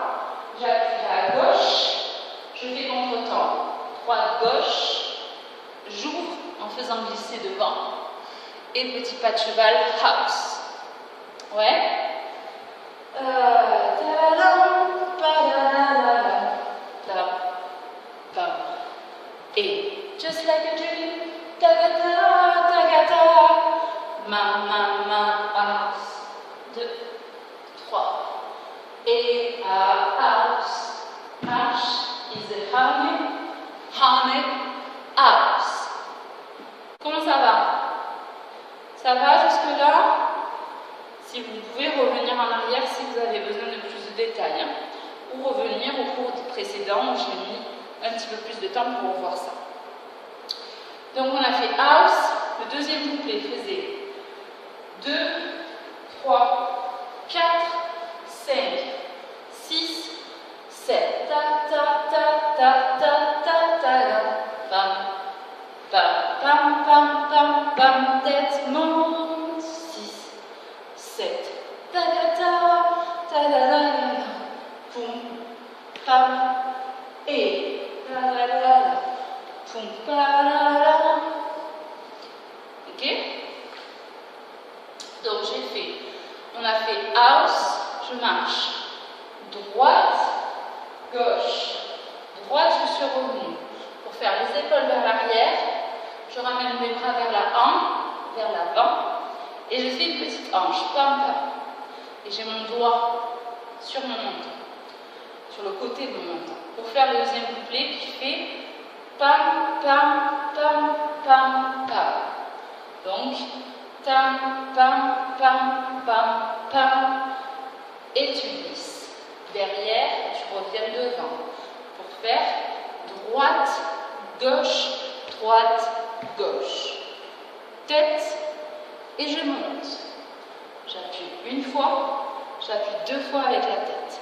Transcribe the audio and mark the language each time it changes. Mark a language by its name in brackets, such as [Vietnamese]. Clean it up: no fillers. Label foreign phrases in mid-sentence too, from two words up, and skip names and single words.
[French] J'appuie à gauche, je fais contre-temps, droite, gauche, j'ouvre en faisant glisser devant. Et petit pas de cheval, house. Ouais. Et [English] just like a dream, [French] tagata, tagata, house. 2, 3. Et house, marche, [English] is a harmony, [French] house. Comment ça va? Ça va jusque-là? Si vous pouvez revenir en arrière si vous avez besoin de plus de détails, hein, ou revenir au cours précédent où j'ai mis un petit peu plus de temps pour revoir ça. Donc on a fait house, le deuxième couplet faisait 2, 3, 4, 5, 6, 7, ta ta ta ta ta ta ta ta, pam pam pam pam pam pam, tête monte, 6, 7, ta ta ta ta ta ta, poum pam, et la la la la, poum pa la la. Ok? Donc j'ai fait, on a fait house, je marche, droite, gauche, droite, je suis revenue. Pour faire les épaules vers l'arrière, je ramène mes bras vers la hanche, vers l'avant, et je fais une petite hanche, pam pam. Et j'ai mon doigt sur mon menton, sur le côté de mon menton. Pour faire le deuxième couplet qui fait pam pam pam pam pam. Donc, tam pam pam pam pam. Et tu glisses. Derrière, tu reviens devant. Pour faire droite, gauche, droite, gauche. Tête, et je monte. J'appuie une fois, j'appuie 2 fois avec la tête.